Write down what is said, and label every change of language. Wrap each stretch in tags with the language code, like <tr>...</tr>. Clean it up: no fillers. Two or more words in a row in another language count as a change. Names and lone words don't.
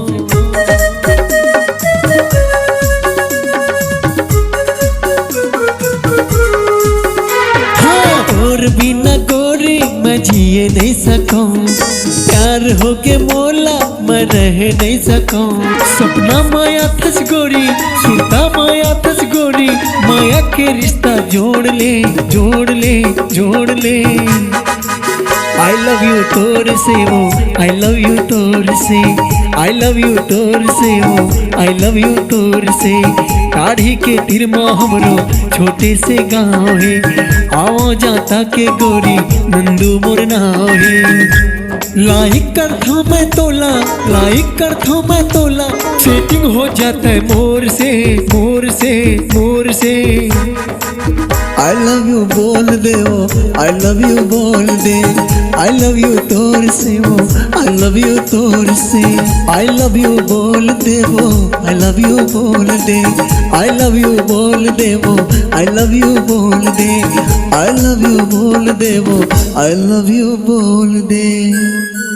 <hne>हाँ, तोर बिना गोरी मैं जिए नहीं सकूं, प्यार हो के मोला मैं रह नहीं सकूं। सपना माया थस गोरी, सुनता माया थस गोरी, माया के रिश्ता जोड़ ले, जोड़ ले, जोड़ ले।</hne> <en>I love you</en> <hne>तोर से वो,</hne> <en>I love you</en> <hne>तोर से,</hne> <en>I love you</en> <hne>तोर से वो,</hne> <en>I love you</en> <hne>तोर से। दाढ़ी के तिरमा हमरो छोटे से गाँव है। आवा जाता के गोरी नंदू मोर नाव है। लाइक करता मैं तोला, लाइक करता मैं तोला, सेटिंग हो जाता है मोर से, मोर से, मोर से।</hne> <en>I love you</en> <hne>बोल दे वो,</hne> <en>I love you</en> <hne>बोल दे,</hne> <en>I love you</en> <hne>तोर से वो,</hne> <en>I love you</en> <hne>तोर से।</hne> <en>I love you</en> <hne>बोल दे वो,</hne> <en>I love you</en> <hne>बोल दे,</hne> <en>I love you</en> <hne>बोल दे वो,</hne> <en>I love you</en> <hne>बोल दे,</hne> <en>I love you</en> <hne>बोल दे वो,</hne> <en>I love you</en> <hne>बोल दे।</hne>